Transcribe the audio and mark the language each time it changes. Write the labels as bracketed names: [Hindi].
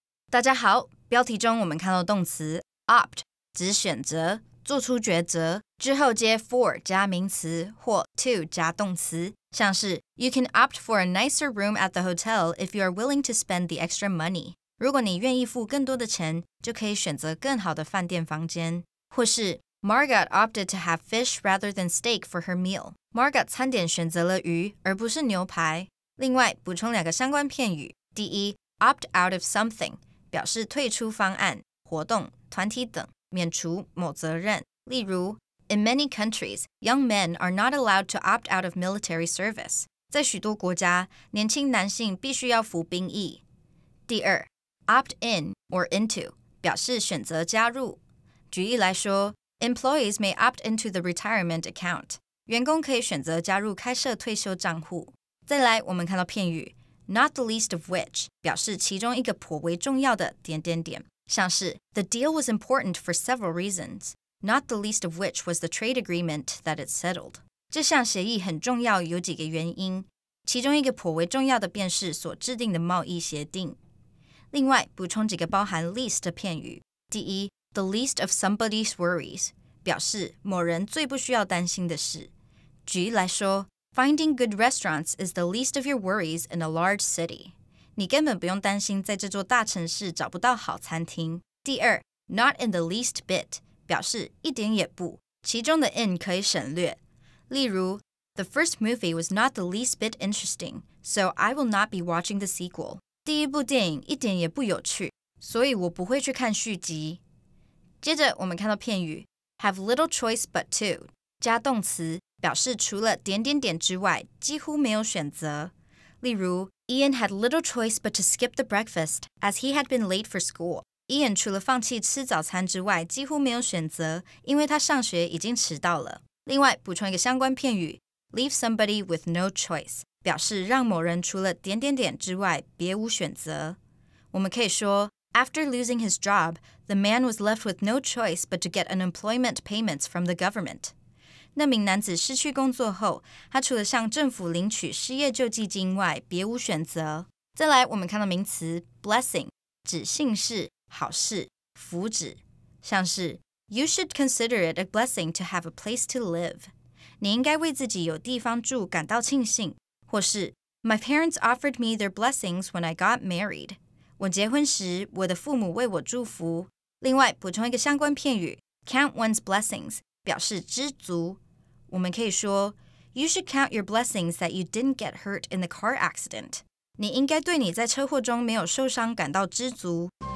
[Chinese] 大家好，标题中我们看到动词 opt 指选择，做出抉择，之后接 for 加名词或 to 加动词，像是 [English] You can opt for a nicer room at the hotel if you are willing to spend the extra money. [Chinese] 如果你愿意付更多的钱，就可以选择更好的饭店房间。或是 [English] Margot opted to have fish rather than steak for her meal. [Chinese] Margot 餐点选择了鱼，而不是牛排。另外，补充两个相关片语。第一 [English] opt out of something [Chinese] 表示退出方案、活动、团体等，免除某责任。例如 [English] In many countries, young men are not allowed to opt out of military service. [Chinese] 在许多国家，年轻男性必须要服兵役。第二 [English] opt in or into [Chinese] 表示选择加入。举例来说 [English] Employees may opt into the retirement account. [Chinese] 员工可以选择加入开设退休账户。再来，我们看到片语 [English] not the least of which [Chinese] 表示其中一个颇为重要的……像是 [English] The deal was important for several reasons, not the least of which was the trade agreement that it settled. [Chinese] 这项协议很重要，有几个原因，其中一个颇为重要的便是所制定的贸易协定。另外，补充几个包含 least 的片语。第一 [English] The least of somebody's worries [Chinese] 表示某人最不需要担心的事。举例来说 [English] Finding good restaurants is the least of your worries in a large city. [Chinese] 你根本不用担心在这座大城市找不到好餐厅。第二 [English] Not in the least bit [Chinese] 表示一点也不，其中的 in 可以省略。例如 [English] The first movie was not the least bit interesting, so I will not be watching the sequel. [Chinese] 第一部电影一点也不有趣，所以我不会去看续集。接着我们看到片语 [English] have little choice but to [Chinese] 加动词，表示除了……之外几乎没有选择。例如 [English] Ian had little choice but to skip the breakfast as he had been late for school. [Chinese] Ian 除了放弃吃早餐之外几乎没有选择，因为他上学已经迟到了。另外补充一个相关片语 [English] leave somebody with no choice [Chinese] 表示让某人除了……之外别无选择。我们可以说 [English] After losing his job, the man was left with no choice but to get unemployment payments from the government. [Chinese] 那名男子失去工作后，他除了向政府领取失业救济金外，别无选择。再来，我们看到名词 [English] blessing [Chinese] 指幸事、好事、福祉，像是 [English] You should consider it a blessing to have a place to live. [Chinese] 你应该为自己有地方住感到庆幸，或是 [English] My parents offered me their blessings when I got married. [Chinese] 我结婚时，我的父母为我祝福。另外，补充一个相关片语 [English] count one's blessings [Chinese] 表示知足。我们可以说 [English] You should count your blessings that you didn't get hurt in the car accident. [Chinese] 你应该对你在车祸中没有受伤感到知足。